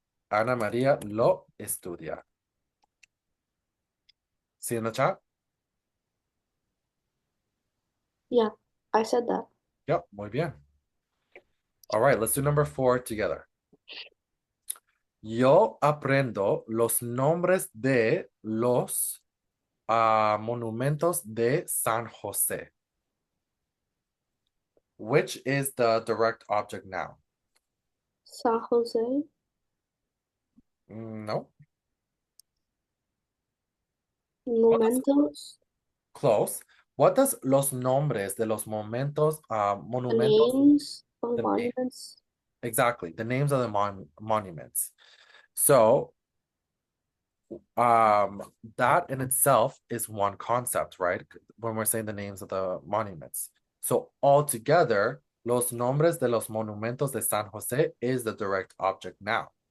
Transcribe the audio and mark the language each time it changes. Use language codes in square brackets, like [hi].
[es] Ana María lo estudia. [en] See in the chat? Yeah, I said that. [es] Yep, muy bien. [en] All right, let's do number 4 together. [es] Yo aprendo los nombres de los monumentos de San Jose. [en] Which is the direct object noun? [es] San Jose. [en] No, [es] Momentos. [en] close. [es] What does los nombres de los momentos, [en] The [es] monumentos, [en] names of the name- monuments. exactly, the names of the monuments. So, that in itself is one concept, right? When we're saying the names of the monuments. So altogether, los nombres de los monumentos de San Jose is the direct object noun.